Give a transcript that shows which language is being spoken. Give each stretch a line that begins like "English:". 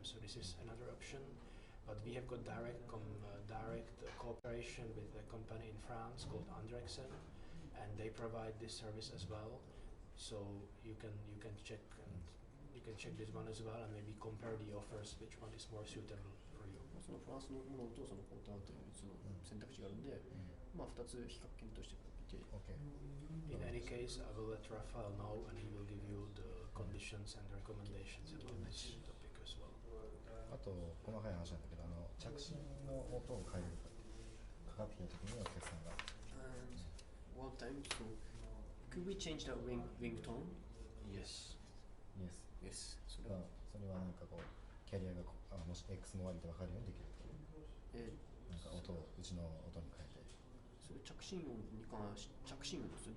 English: So this is another option. But we have got direct cooperation with a company in France called Andrexen, and they provide this service as well. So you can check this one as well, and maybe compare the offers, which one is more suitable for you.
Japanese: そのフランスのものとそのポーターというその選択肢があるんで、まあ2つ比較検討してみて。
English: Okay. In any case, I will let Rafael know, and he will give you the conditions and recommendations about this topic as well.
Japanese: あと細かい話なんだけど、着信の音を変えるかかってきた時にお客さんが
English: And one time, so could we change the ringtone? Yes. Yes. Yes.
Japanese: それはなんかこうキャリアがもし X も Y で分かるようにできるとなんか音をうちの音に変えてそれ着信音に関し着信音ですよ。